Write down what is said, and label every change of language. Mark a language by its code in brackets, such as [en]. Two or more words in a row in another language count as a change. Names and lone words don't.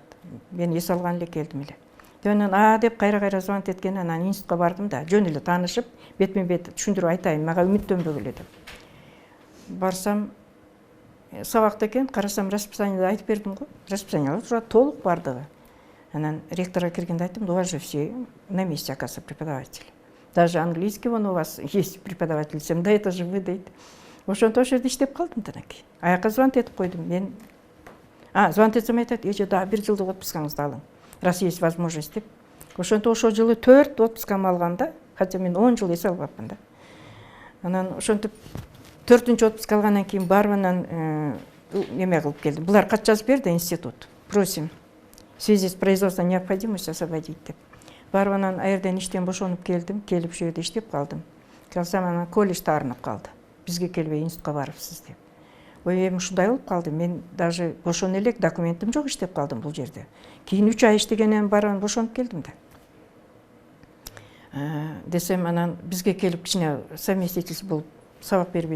[ky] Мен эс алган эле келдим эле. Анан деп кайра звонит эткен, анан институтка бардым да, жөн эле таанышып, бетме-бет түшүндүрүп айтайын, мага үмүттөнбөгүлө деп. Барсам, сабакта экен, карасам расписаниеде айтып бердим го. Расписаниелер турат толук бардыгы. Анан ректорга киргенде айттым, [ru] у вас же все на месте, оказывается, преподаватели. Даже английский вон у вас есть преподаватель, десем, да это же вы, [ky] дейт. Ошентип ошо жерде иштеп калдым да анакей. Аяка звонит этип койдум. Мен звонит этсем айтат, да 1 жылдык отпускаңызды алың. [ru] Раз есть возможность деп. [ky] Ошентип ошол жылы 4 отпускамды алганда, хотя мен 10 жыл эс албапмын да. Анан ошентип 4-чү отпуск алгандан кийин барып анан неме кылып келдим. Булар кат жазып берди институт. [ru] Просим в связи с производственной необходимостью освободить деп. [ky] Барып анан аерден иштен бошонуп келдим, келип ошол жерде иштеп калдым. Келсем анан колледж таарынып калды. Бизге келбей институтка барыпсыз деп. Эми ушундай болуп калды. Мен даже бошоно элек, документим жок иштеп калдым бул жерде. Кийин 3 ай иштегенен барып бошонуп келдим да. Десем анан бизге келип кичине совместительство болуп сабак бербейбиз.